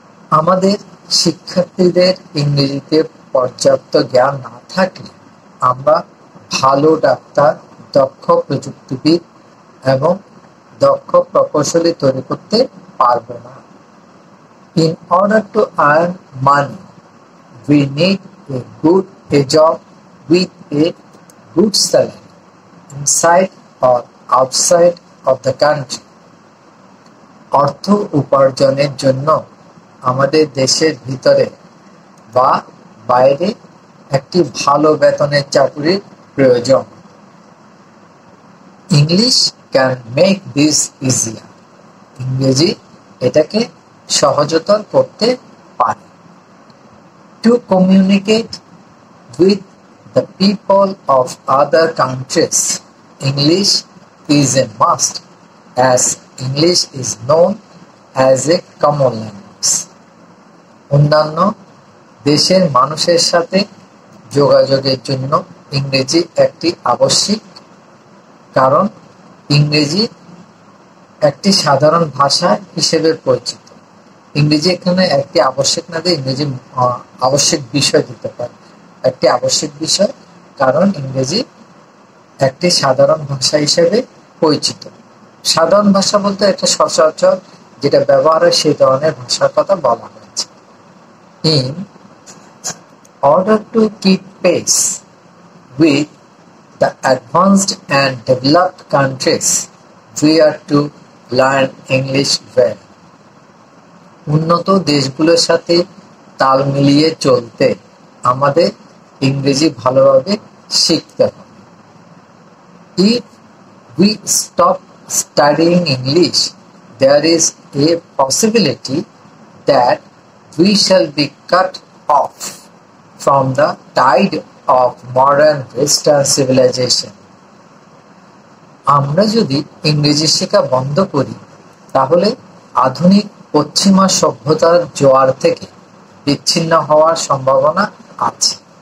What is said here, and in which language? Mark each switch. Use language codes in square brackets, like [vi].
[bn] আমাদের শিক্ষার্থীদের ইংরেজিতে পর্যাপ্ত জ্ঞান না থাকলে আমরা ভালো ডাক্তার, দক্ষ প্রযুক্তিবিদ এবং দক্ষ প্রকৌশলী তৈরি করতে পারব না। [en] In order to earn money, we need a job with a good salary inside or outside of the country. [bn] অর্থ উপার্জনের জন্য আমাদের দেশের ভিতরে বা বাইরে একটি ভালো বেতনের চাকরির প্রয়োজন। [en] English can make this easier. [bn] ইংরেজি এটাকে সহজতর করতে পারে। [en] To communicate with the people of other countries, English is a must, as English is known as a common language. [bn] অন্যান্য দেশের মানুষের সাথে যোগাযোগের জন্য ইংরেজি একটি আবশ্যিক, কারণ ইংরেজি একটি সাধারণ ভাষা হিসেবে পরিচিত। ইংরেজি এখানে একটি আবশ্যক না দিয়ে ইংরেজি আবশ্যক বিষয় দিতে পারে, একটি আবশ্যক বিষয়, কারণ ইংরেজি একটি সাধারণ ভাষা হিসেবে পরিচিত। সাধারণ ভাষা বলতে একটা সচরাচর যেটা ব্যবহার হয় সেই ধরনের ভাষার কথা বলা হয়েছে। [en] In order to keep pace with the advanced and developed countries, we are to learn English well. [bn] উন্নত দেশগুলোর সাথে তাল মিলিয়ে চলতে আমাদের ইংরেজি ভালোভাবে শিখতে হবে। [en] If we stop studying English, there is a possibility that we shall be cut off from the tide of modern Western civilization. [bn] আমরা যদি ইংরেজি শেখা বন্ধ করি তাহলে আধুনিক পশ্চিমা সভ্যতার জোয়ার থেকে বিচ্ছিন্ন হওয়ার সম্ভাবনা আছে।